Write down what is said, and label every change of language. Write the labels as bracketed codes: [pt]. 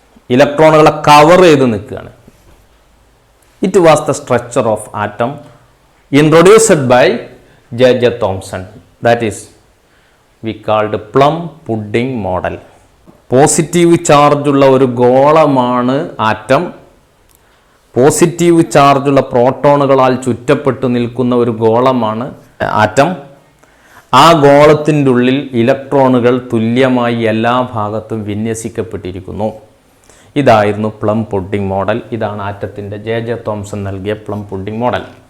[ml] ഇലക്ട്രോണുകളെ cover ചെയ്ത് നിൽക്കുകയാണ്. [en] It was the structure of atom introduced by J. Thomson. That is we called plum pudding model. [ml] Positive ചാർജുള്ള ഒരു ഗോളമാണ് atom. Positive ചാർജുള്ള പ്രോട്ടോണുകളാൽ ചുറ്റപ്പെട്ടു നിൽക്കുന്ന ഒരു ഗോളമാണ് ആറ്റം. ആ ഗോളത്തിൻ്റെ ഉള്ളിൽ ഇലക്ട്രോണുകൾ തുല്യമായി എല്ലാ ഭാഗത്തും വിന്യസിക്കപ്പെട്ടിരിക്കുന്നു. ഇതായിരുന്നു പ്ലം പുഡിംഗ് മോഡൽ. ഇതാണ് ആറ്റത്തിൻ്റെ ജെ തോംസൺ നൽകിയ പ്ലം പുഡിംഗ് മോഡൽ.